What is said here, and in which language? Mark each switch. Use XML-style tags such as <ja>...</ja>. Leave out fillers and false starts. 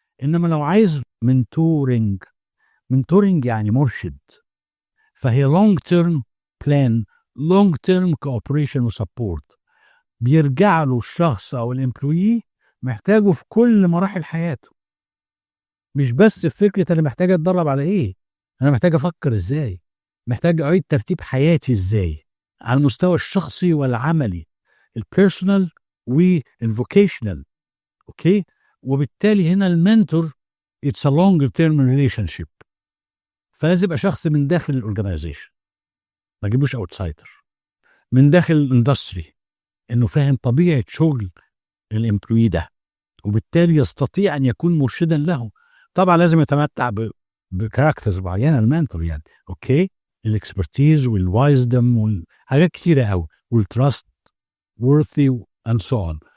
<ar>انما لو عايز منتورنج يعني مرشد، فهي لونج تيرم بلان، لونج تيرم كوبريشن وسبورت، بيرجع له الشخص او الامبلويي محتاجه في كل مراحل حياته، مش بس في فكره انا محتاج اتدرب على ايه، انا محتاج افكر ازاي، محتاج اعيد ترتيب حياتي ازاي على المستوى الشخصي والعملي، البيرسونال والفوكيشنال. اوكي، وبالتالي هنا المنتور</ar> <en>it's a long term relationship،</en> <ar>فلازم يبقى شخص من داخل الاورجنايزيشن، ما اجيبوش اوتسايدر، من داخل الاندستري، انه فاهم طبيعه شغل الامبلوي ده، وبالتالي يستطيع ان يكون مرشدا له. طبعا لازم يتمتع بكاركترز معينه المانتور يعني، اوكي، الاكسبرتيز والوايزدم والحاجات كتيره قوي، والتراست</ar> <en>worthy and so on.</en>